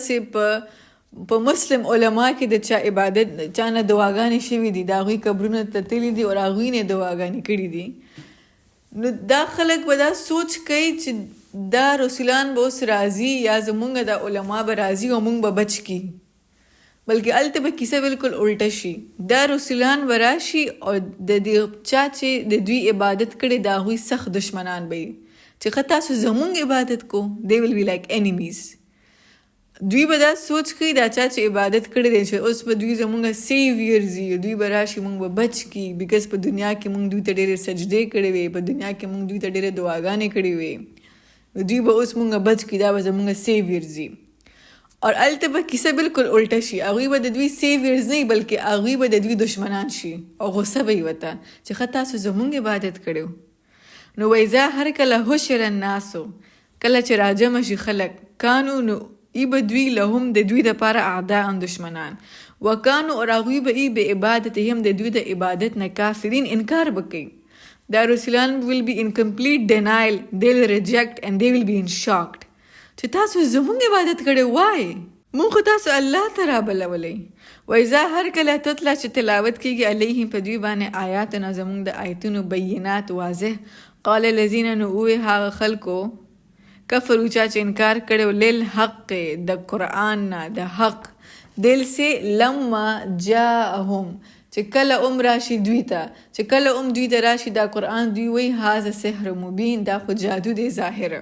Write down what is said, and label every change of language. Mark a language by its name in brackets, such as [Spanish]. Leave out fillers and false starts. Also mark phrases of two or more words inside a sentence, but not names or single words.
[Pashto] دغسې په مسلم علما کې د چا عبادت چا نه دعاګانې شوي دي د هغوی قبرونه ته تللي دي او هغوی نه دعاګانې کړي دي نو دا خلک به دا سوچ کوي چې دا رسولان به اوس راځي یا زمونږ د علما به راځي او مونږ به بچ کی بلکې هلته به کیسه بالکل الټه شي دا رسولان به راشي او د دې چا چې د دوی عبادت کړي د هغوی سخت دشمنان به وي چې ښه تاسو زمونږ عبادت کو [English] they will be like enemies [Pashto] دوی به دا سوچ کوي دا چا چې عبادت کړی دی چې اوس به دوی زمونږ سیویرز وي دوی به راشي مونږ به بچ کی بیکاز په دنیا کې مونږ دوی ته ډېرې سجدې کړې وې په دنیا کې مونږ دوی ته ډېرې دعاګانې کړې وې دوی به اوس مونږ بچ کی دا به زمونږ سیویرز وي اور الته به کیسه بالکل الټه شي هغوی به د دوی سیویرز نه بلکې هغوی به د دوی دشمنان شي او غصه به یې وته چې ښه تاسو زمونږ عبادت کړو نو وایذا هر کله [Arabic] حشر الناسو [Pashto] کله چې راجمع شي خلک کانو نو ای به دوی لهم د دوی دپاره اعداء دشمنان وکانو اور هغوی به ای به عبادتهم د دوی د عبادت نه کافرین انکار وکړي. دا رسولان [English] will be in complete denial, they will reject and they will be in shocked. [Pashto] چې تاسو زمونږ عبادت کړی وای، مونږ خو تاسو الله ته رابلولی. وایذا هر کله تتلا چې تلاوت کیږي علیهم په دوی باندې آیاتنا زمونږ د آیتونو بینات واضح، [Arabic] قال الذین [Pashto] نووی هغه خلکو کفرو چا چې انکار کړو للحق د قرآن نه د حق [Urdu] دل سے [Arabic] لما جاءهم [Pashto] چې کله راشي دوی ته، چې کله دوی ته راشي دا قرآن، دوی وی [Arabic] هذا سحر مبین، [Pashto] دا خو جادو دی ظاهره.